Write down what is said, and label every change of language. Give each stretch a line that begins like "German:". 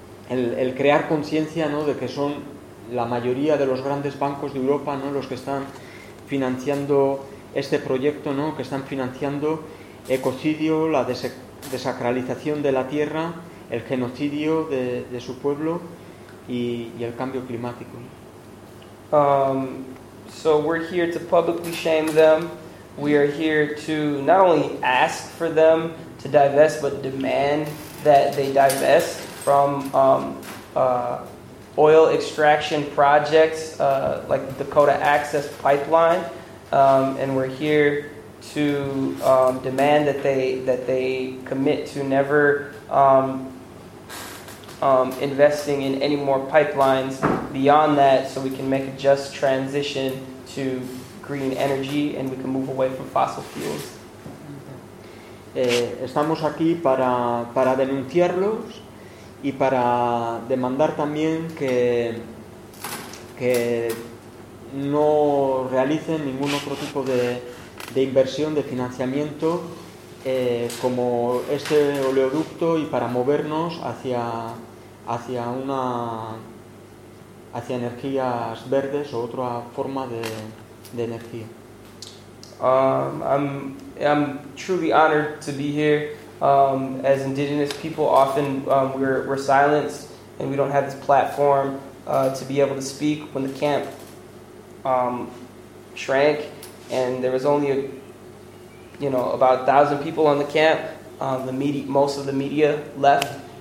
Spanish: el crear conciencia, ¿no?, de que son la mayoría de los grandes bancos de Europa, ¿no?, los que están financiando este proyecto, ¿no?, que están financiando ecocidio, la desacralización de la tierra, el genocidio de su pueblo y el cambio climático.
English: So we're here to publicly shame them. We are here to not only ask for them to divest, but demand that they divest from oil extraction projects like the Dakota Access Pipeline. And we're here to demand that they commit to never investing in any more pipelines beyond that, so we can make a just transition to green energy and we can move away from fossil fuels.
Spanish: Estamos aquí para denunciarlos y para demandar también que no realicen ningún otro tipo de inversión, de financiamiento, como este oleoducto, y para movernos hacia energías verdes o otra forma de energía.
English: I'm truly honored to be here. As indigenous people, often we're silenced and we don't have this platform to be able to speak. When the camp shrank and there was only about 1,000 people on the camp, most of the media left.